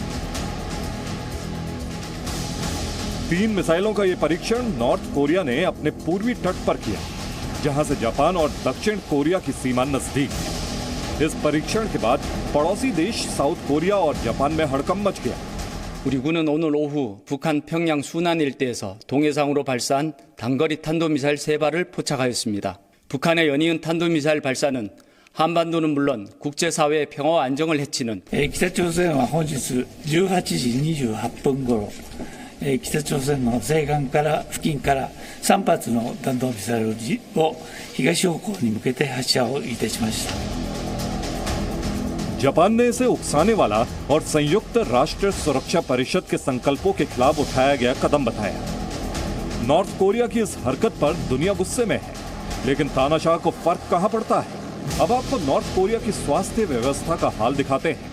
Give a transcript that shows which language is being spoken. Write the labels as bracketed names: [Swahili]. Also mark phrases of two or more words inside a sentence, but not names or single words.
[Hindi] 3 मिसाइलों का यह परीक्षण नॉर्थ कोरिया ने अपने पूर्वी तट पर किया, जहां से जापान और दक्षिण कोरिया की सीमा नजदीक है। इस परीक्षण के बाद पड़ोसी देश साउथ कोरिया और जापान में हड़कंप मच गया। [Korean] 우리 군은 오늘 오후 북한 평양 순안 일대에서 동해상으로 발사한 단거리 탄도미사일 3발을 포착하였습니다. 북한의 연이은 탄도미사일 발사는 한반도는 물론 국제사회의 평화와 안정을 해치는 [Japanese] 北朝鮮は本日18時28分頃、北朝鮮の西岸から付近から3発の弾道ミサイルを東方向に向けて発射をいたしました。 [Hindi] जापान ने इसे उकसाने वाला और संयुक्त राष्ट्र सुरक्षा परिषद के संकल्पों के खिलाफ उठाया गया कदम बताया। नॉर्थ कोरिया की इस हरकत पर दुनिया गुस्से में है, लेकिन तानाशाह को फर्क कहां पड़ता है? अब आपको नॉर्थ कोरिया की स्वास्थ्य व्यवस्था का हाल दिखाते हैं।